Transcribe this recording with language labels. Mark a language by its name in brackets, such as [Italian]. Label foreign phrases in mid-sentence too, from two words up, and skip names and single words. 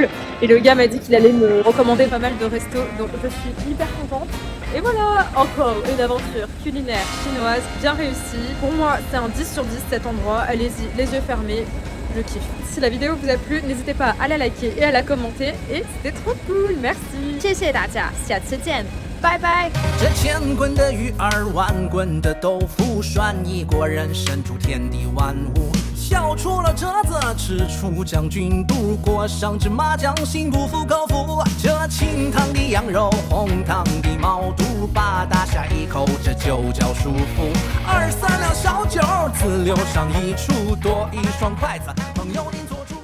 [French] Et le gars m'a dit qu'il allait me recommander pas mal de restos, donc je suis hyper contente. Et voilà, encore une aventure culinaire chinoise bien réussie. Pour moi, c'est un 10 sur 10 cet endroit. Allez-y, les yeux fermés. Je kiffe. Si la vidéo vous a plu, n'hésitez pas à la liker et à la commenter. Et c'était trop cool, merci. [Chinese] 谢谢大家，下次见，拜拜。这千滚的鱼儿，万滚的豆腐，涮一国人生出天地万物。笑出了折子，吃出将军肚，裹上芝麻酱，心不服口服。这清汤的羊肉，红汤的毛肚，把大下一口，这就叫舒服。2、3两小酒，自留上一处，多一双筷子，朋友您做。